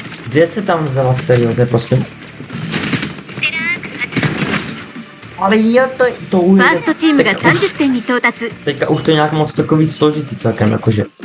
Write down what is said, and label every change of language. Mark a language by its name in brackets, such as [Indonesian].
[Czech] Kde se tam vzala seriózně, prosím? Ale je to [Japanese] ファーストチームが30点に到達。 [Czech] Teďka už to je nějak moc takový složitý celkem, jakože.